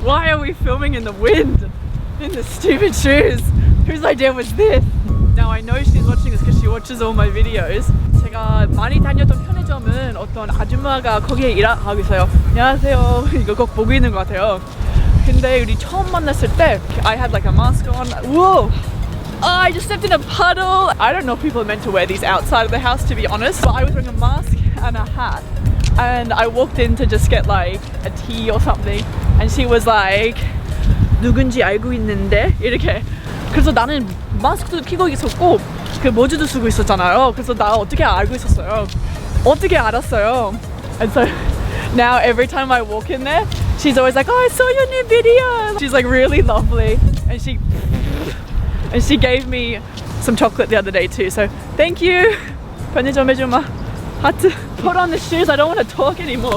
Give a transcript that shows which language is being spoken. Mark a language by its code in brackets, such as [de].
[en] Why are we filming in the wind? In the stupid shoes? Whose idea was this? Now I know she's watching this because she watches all my videos. [ko] 제가 많이 다녔던 편의점은 어떤 아줌마가 거기에 일하고 있어요. 안녕하세요. 이거 꼭 보고 있는 것 같아요. 근데 우리 처음 만났을 때 [en] I had like a mask on. Whoa! Oh, I just stepped in a puddle. I don't know if people are meant to wear these outside of the house, to be honest. But I was wearing a mask and a hat. And I walked in to just get like a tea or something. And she was like, [ko] 누군지 알고 있는데? 이렇게. 그래서 나는 마스크도 끼고 있었고 그 모자도 쓰고 있었잖아요. 그래서 나 어떻게 알고 있었어요? 어떻게 알았어요? [en] And so now every time I walk in there, she's always like, oh, I saw your new video. She's like really lovely. And she gave me some chocolate the other day too. So thank you. [ko] 편의점 해주마. 하트. [en] Put on the shoes. I don't want to talk anymore.